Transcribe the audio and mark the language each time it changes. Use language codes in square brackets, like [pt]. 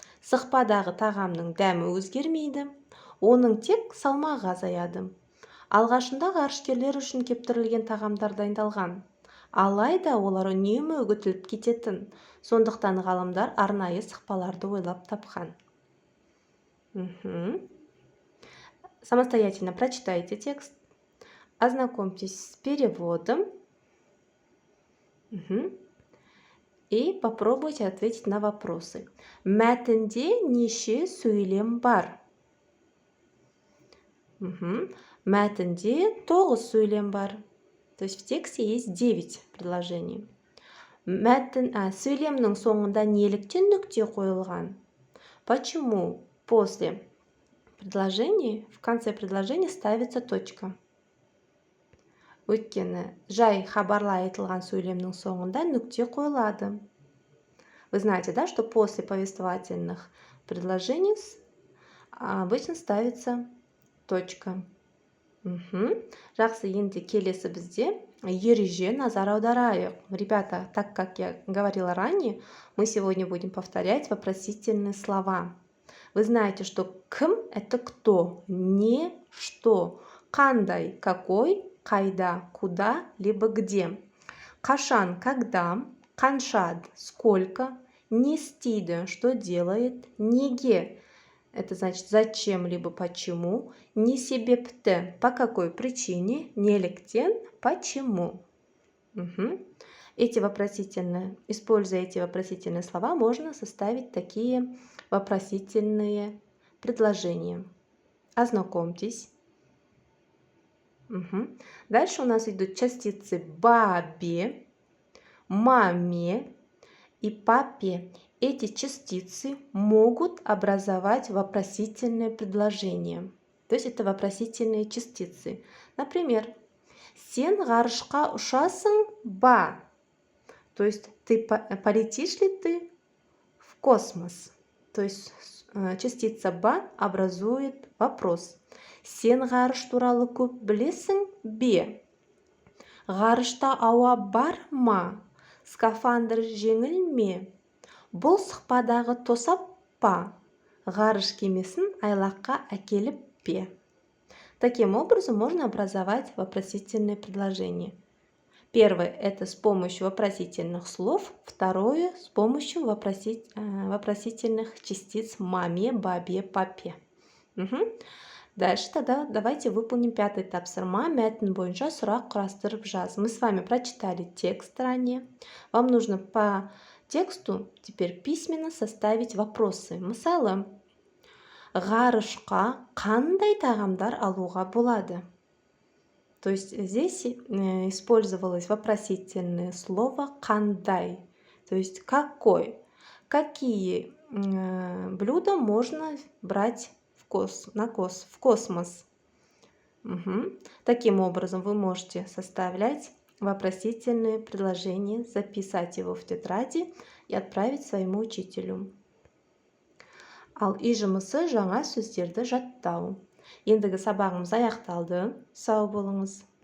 [kk] Сықпадағы тағамның дәмі өзгермейді, оның тек салмағы азаяды. Алғашында ғарышкерлер үшін кептірілген тағамдар дайындалған. Алайда олар үнемі үгітіліп кететін. Сондықтан ғалымдар арнайы сықпаларды ойлап тапқан. [ru] Самостоятельно прочитайте текст. Ознакомьтесь с переводом. И попробуйте ответить на вопросы. [kk] Мәтінде неше сөйлем бар? Мәтінде 9 сөйлем бар. [ru] То есть в тексте есть 9 предложений. [kk] Сөйлемнің соңында неліктен нүкте қойылған? [ru] Почему после предложения, в конце предложения ставится точка? [kk] Өйткені жай хабарлай айтылған сөйлемнің соңында нүкте қойылады. [ru] Вы знаете, да, что после повествовательных предложений обычно ставится точка. [kk] Жақсы, енді келесі бізде ереже, назар аударайық. [ru] Ребята, так как я говорила ранее, мы сегодня будем повторять вопросительные слова. Вы знаете, что кім – это кто, не что, қандай, какой, қайда, куда, либо где. Қашан, когда, қанша, сколько, не істейді, что делает, неге. Это значит зачем, либо почему. Не себепті, по какой причине, неліктен, почему. Используя эти вопросительные слова, можно составить такие вопросительные предложения. Ознакомьтесь. Дальше у нас идут частицы бабе, маме и папе. Эти частицы могут образовать вопросительное предложение. То есть это вопросительные частицы. Например, [kk] сен ғарышқа ұшасың ба? [ru] То есть полетишь ли ты в космос? То есть частица ба образует вопрос. [kk] Сен ғарыш туралы көп білесің бе? Ғарышта ауа бар ма? Скафандр жеңіл ме? Бұл сықпадағы тосап па? Ғарыш кемесін айлаққа әкеліп пе? [ru] Таким образом можно образовать вопросительные предложения. Первое – это с помощью вопросительных слов. Второе – с помощью вопросительных частиц маме, бабе, папе. Дальше тогда давайте выполним 5-й тапсырма. [kk] Мәтін бойынша сұрақ құрастырып жаз. [ru] Мы с вами прочитали текст ранее. Вам нужно по тексту теперь письменно составить вопросы. [kk] Мысалы, ғарышқа қандай тағамдар алуға болады? [ru] То есть здесь использовалось вопросительное слово «қандай». То есть какой? Какие блюда можно брать в космос? Таким образом, вы можете составлять вопросительные предложения, записать его в тетради и отправить своему учителю. [kk] Ал үй жұмысы жаңа сөздерді жаттау. Ендігі сабағымыз аяқталды. Сау болыңыз.